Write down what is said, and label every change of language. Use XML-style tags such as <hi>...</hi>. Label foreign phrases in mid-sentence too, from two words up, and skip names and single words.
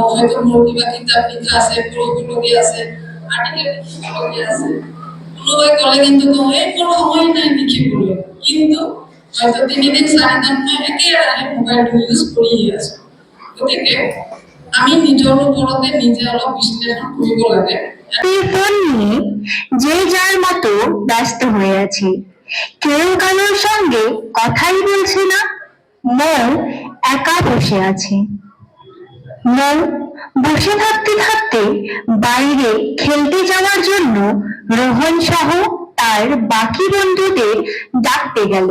<as>হয়তো মোৰ কিবা কিতাপ লিখা আছে, পঢ়িবলগীয়া আছে, আৰ্টিকেল লিখিবলগীয়া আছে। কোনোবাই ক'লে কিন্তু কওঁ এই মোৰ সময় নাই লিখিবলৈ, কিন্তু হয়তো 3 দিন 4 দিন মই একেৰাহে মোবাইলটো ইউজ কৰিয়ে আছোঁ। গতিকে আমি নিজৰ ওপৰতে নিজে অলপ বিশ্লেষণ কৰিব লাগে।</as> <bn>ফোন নিয়ে যে যার মতো ব্যস্ত হয়ে আছে, কেউ কারোর সঙ্গে কথাই বলছে না, মন একা বসে আছে। মন বসে থাকতে থাকতে বাইরে খেলতে যাওয়ার জন্য রোহন সহ তার বাকি বন্ধুদের ডাকতে গেল।</bn>